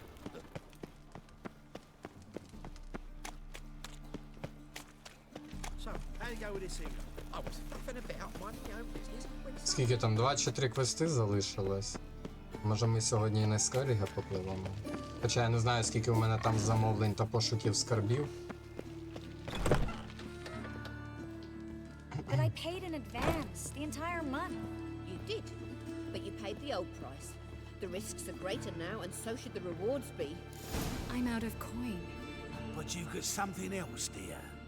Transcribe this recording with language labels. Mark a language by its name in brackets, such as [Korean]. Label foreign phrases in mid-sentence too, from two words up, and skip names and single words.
[English] So, how you go with this thing? I was faffing about, minding your own business. [Ukrainian] Скільки там, 2 чи 3 квести залишилось? Може ми сьогодні і на скеліги попливемо? Хоча я не знаю, скільки у мене там замовлень та пошуків скарбів. [English] But I paid in advance, the entire month. You did, but you paid the old price. The risks are greater now, and so should the rewards be. I'm out of coin. But you've got something else, dear.